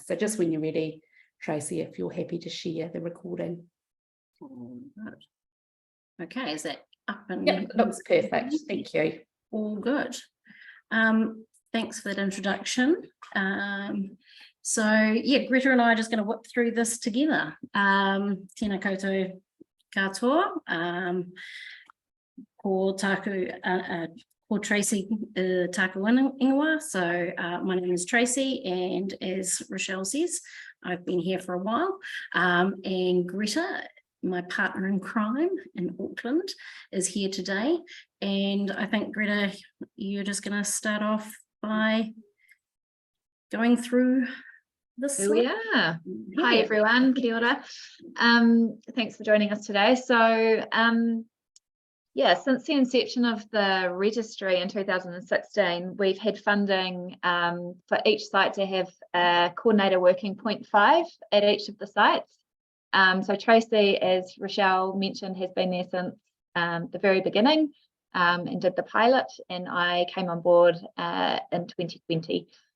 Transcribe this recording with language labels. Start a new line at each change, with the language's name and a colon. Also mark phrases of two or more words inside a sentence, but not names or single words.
English: So just when you're ready, Tracey, if you're happy to share the recording. All good. Okay, is that up and... Yep, it looks perfect. Thank you. All good. Thanks for that introduction. So yeah, Greta and I are just going to whip through this together.
Māori: Tēnā koutou katoa, ko taku, ko Tracey taku ingoa.
English: So my name is Tracey, and as Rochelle says, I've been here for a while. And Greta my partner in crime in Auckland, is here today. And I think, Greta, you're just going to start off by going through this. Here we are. Hi, everyone.
Māori: Kia ora.
English: Thanks for joining us today. So, yeah, since the inception of the registry in 2016, we've had funding for each site to have a coordinator working 0.5 at each of the sites. So Tracey, as Rochelle mentioned, has been there since the very beginning and did the pilot, and I came on board in 2020.